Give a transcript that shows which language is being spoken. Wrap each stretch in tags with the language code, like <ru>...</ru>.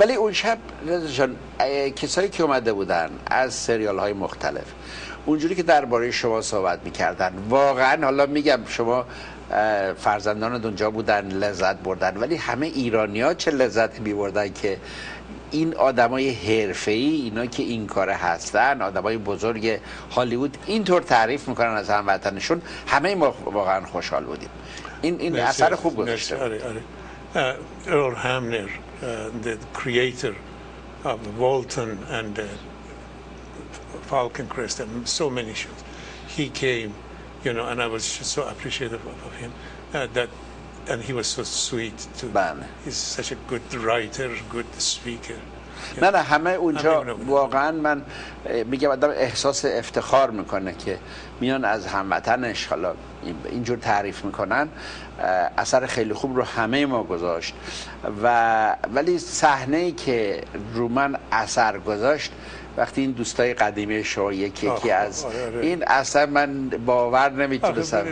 <fa>ولی اون شب رضا جان کسایی که اومده بودن از سریال های مختلف اونجوری که درباره شما صحبت میکردن، واقعا حالا میگم شما فرزندان اونجا بودن لذت بردن، ولی همه ایرانی‌ها چه لذت می‌بردن که این آدمای حرفه‌ای، اینا که این کار هستن، آدمای بزرگ هالیوود اینطور تعریف میکنن از هموطنشون، همه ما واقعا خوشحال بودیم. این اثر خوب گذاشته. آره.</fa> <en>Earl Hamner the creator of Walton and Falcon Crest and so many shows, he came, you know, and I was just so appreciative of him and he was so sweet too. He's such a good writer, good speaker.</en> <fa>نه همه اونجا واقعا من میگم آدم احساس افتخار میکنه که میان از هموطنش حالا اینجور تعریف میکنن. اثر خیلی خوب رو همه ما گذاشت ولی صحنه‌ای که رو من اثر گذاشت وقتی این دوستای قدیمی شما یکی از این اصلا من باور نمیتونستم.</fa>